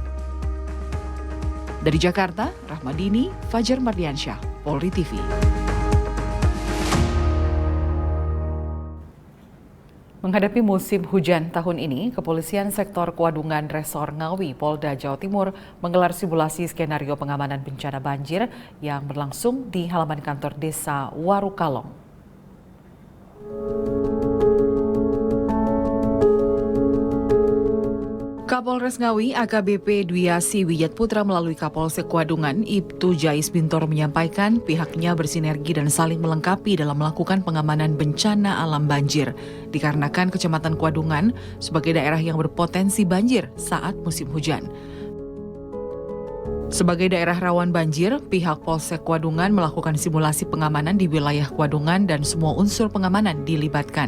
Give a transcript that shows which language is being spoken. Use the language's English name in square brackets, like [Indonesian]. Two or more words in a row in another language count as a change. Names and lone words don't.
[Indonesian] Dari Jakarta, Rahmadini, Fajar Mardiansyah, Polri TV. Menghadapi musim hujan tahun ini, Kepolisian Sektor Kuadungan Resor Ngawi, Polda Jawa Timur menggelar simulasi skenario pengamanan bencana banjir yang berlangsung di halaman kantor Desa Warukalong. Kapolres Ngawi AKBP Dwiasi Wiyat Putra melalui Kapolsek Kuadungan Ibtu Jais Bintoro menyampaikan pihaknya bersinergi dan saling melengkapi dalam melakukan pengamanan bencana alam banjir dikarenakan Kecamatan Kuadungan sebagai daerah yang berpotensi banjir saat musim hujan. Sebagai daerah rawan banjir, pihak Polsek Kuadungan melakukan simulasi pengamanan di wilayah Kuadungan dan semua unsur pengamanan dilibatkan.